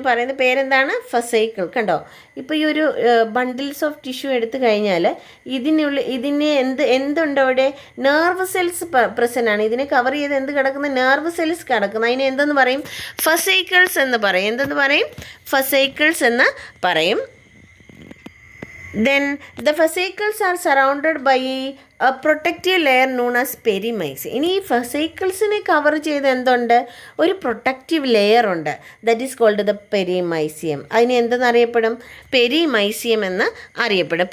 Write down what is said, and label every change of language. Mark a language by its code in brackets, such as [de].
[ml] ഇതിന് പറയുന്ന പേരെന്താണ്, ഫസൈക്കിൾ. കണ്ടോ, ഇപ്പോൾ ഈ ഒരു ബണ്ടിൽസ് ഓഫ് ടിഷ്യൂ എടുത്തു കഴിഞ്ഞാൽ ഇതിനെ എന്തുണ്ട് അവിടെ, നെർവ് സെൽസ് പ്രസൻ്റ് ആണ്. ഇതിനെ കവർ ചെയ്ത് എന്ത് കിടക്കുന്ന, നെർവ് സെൽസ് കിടക്കുന്നു. അതിനെ എന്തെന്ന് പറയും, ഫസൈക്കിൾസ് എന്ന് പറയും. എന്തെന്ന് പറയും, ഫസൈക്കിൾസ് എന്ന് പറയും. [en] Then the fascicles are surrounded by a protective layer known as perimysium. [ml] ഇനി ഈ ഫസൈക്കിൾസിനെ കവർ ചെയ്ത് എന്തുണ്ട്, ഒരു പ്രൊട്ടക്റ്റീവ് ലെയർ ഉണ്ട്, [en] That is called the perimysium. [ml] അതിന് എന്തെന്നറിയപ്പെടും, പെരിമൈസിയം എന്ന് അറിയപ്പെടും.